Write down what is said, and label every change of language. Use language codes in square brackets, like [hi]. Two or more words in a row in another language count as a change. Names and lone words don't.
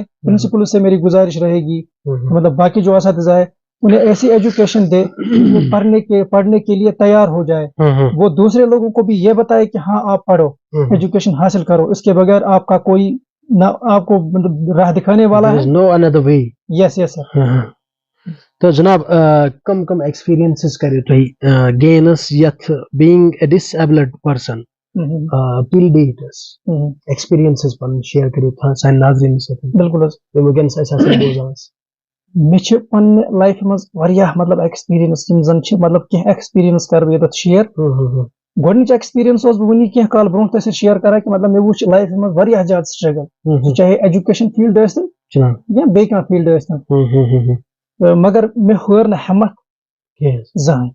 [ur] پرنسپل سے میری گزارش رہے گی, مطلب باقی جو اساتذہ ہے انہیں ایسی ایجوکیشن دے وہ پڑھنے کے لیے تیار ہو جائے. وہ دوسرے لوگوں کو بھی یہ بتائے کہ ہاں آپ پڑھو, ایجوکیشن حاصل کرو, اس کے بغیر آپ کا کوئی نہ آپ کو مطلب راہ دکھانے والا ہے. [en] no other way. yes yes sir. [ks] تو جناب کم کم ایکسپیرینسز کرو تُہۍ گینس یتھ [en] being a disabled person [ks] ٹل ڈیٹس ایکسپیرینسز پن شیئر کرو سان ناظرین ستن. بالکل حظ. وٕنکٮ۪نس اَسہِ آسن بوزان. مےٚ چھِ پننہِ لایفہِ منٛز واریاہ مطلب ایکسپیرینس یِم زن چھِ مطلب کینٛہہ ایکسپیرینس کرٕ بہٕ ییٚتٮ۪تھ شِیر. گۄڈنِچ ایکسپیرینس اوسُس بہٕ وُنی کینٛہہ کال برونٛہہ تۄہہِ سۭتۍ شِیر کران کہ مطلب مےٚ وٕچھ لایفہِ منٛز واریاہ زیادٕ سٹرگل, چاہے [en] education field [ks] ٲسۍتن یا بیٚیہِ کانٛہہ فیٖلڈ ٲسۍتن, مگر مےٚ ہٲر نہٕ ہٮ۪مت زٕہٕنۍ.